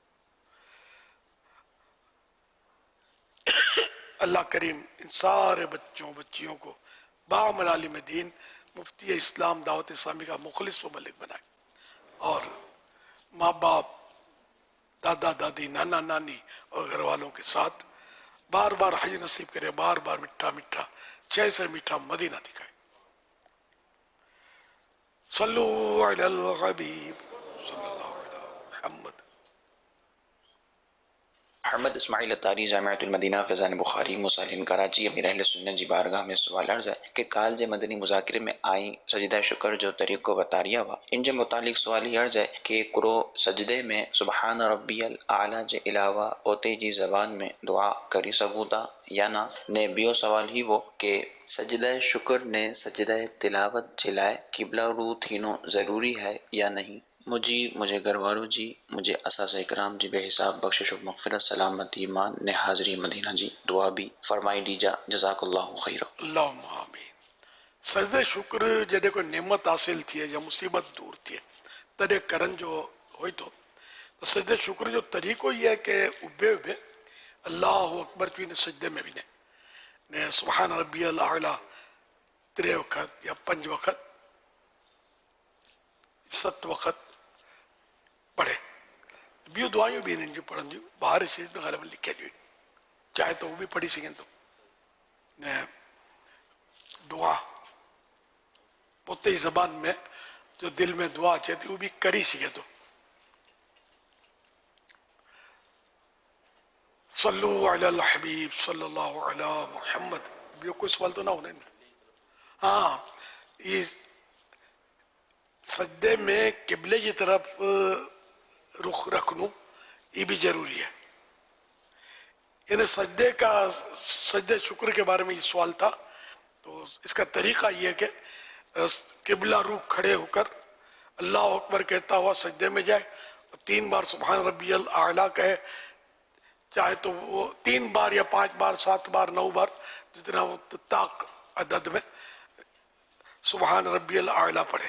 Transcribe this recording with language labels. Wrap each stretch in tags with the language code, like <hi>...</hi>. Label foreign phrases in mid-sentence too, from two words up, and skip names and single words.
<ur>اللہ کریم ان سارے بچوں بچیوں کو باعمل عالم دین، مفتی اسلام، دعوت اسلامی کا مخلص مبلغ بنائے، اور ماں باپ، دادا دادی، نانا نانی اور گھر والوں کے ساتھ بار بار حج نصیب کرے، بار بار میٹھا میٹھا جے سے میٹھا مدینہ دکھائے.</ur> <ar>صلوا على الحبيب صلى الله عليه محمد.</ar> <sd>अहमद इस्माइल अत्तारी जामिअतुल मदीना फैज़ान बुखारी मुसालिन कराची अमीर अहले सुन्नत जी बारगाह में सवाल अर्ज़ है कि काल जे मदनी मुज़ाकिरे में आई सजदा शुक्र जो तरीक़ो बतारिया हुआ, इन जे मुतालिक सवाल ही अर्ज़ है कि कुरो सजदे में</sd> <ar>سبحان ربي الأعلى</ar> <sd>जे अलावा ओते जी ज़बान में दुआ करी सघूं या ना। ने बियो सवाल ही वो कि सजदा शुक्र ने सजदा तिलावत जे लाइ क़िबला रू थीनो ज़रूरी है या नहीं। मुझे घरवालों जी, मुझे असास इकराम जी बेहिसाब बख्शिश और मग़फ़िरत, सलामती, ईमान ने हाज़री मदीना जी दुआ भी फरमाई दीजा।</sd> <ar>جزاك الله خيرا. اللهم آمين.</ar> <sd>सजदे शुक्र जॾहिं कोई नेमत हासिल थिए या मुसीबत दूर थिए तॾहिं करण जो होई तो सजदे शुक्र जो तरीक़ो ये है कि उबे उबे</sd> <ar>الله أكبر</ar> <sd>चवी ने सजदे में भी ने</sd> <ar>سبحان ربي الأعلى</ar> <sd>3 वक़्त या 5 वक़्त 7 वक़्त पढ़े। ॿियूं दुआयूं भी इन्हनि जूं पढ़नि जूं ॿाहिरि शरीफ़ में ग़ालिबन लिखिया जूं, चाहे तो वो भी पढ़ी सघनि तो ने दुआ पोते ही ज़बान में जो दिल में दुआ अचे थी वो भी करी सघे तो।</sd> <ar>صلوا على الحبيب صلى الله عليه محمد.</ar> <sd>ॿियो कोई सवाल तो ना होने।</sd> <ur>ہاں، یہ سجدے میں قبلے کی طرف رخ رکھنو یہ بھی ضروری ہے. یعنی سجدۂ شکر کے بارے میں یہ سوال تھا، تو اس کا طریقہ یہ ہے کہ قبلہ رخ کھڑے ہو کر</ur> <ar>الله أكبر</ar> <ur>کہتا ہوا سجدے میں جائے، 3 بار</ur> <ar>سبحان ربي الأعلى</ar> <ur>کہے، چاہے تو وہ 3 بار یا 5 بار 7 بار 9 بار جتنا وہ طاق عدد میں</ur> <ar>سبحان ربي الأعلى</ar> <ur>پڑھے.</ur>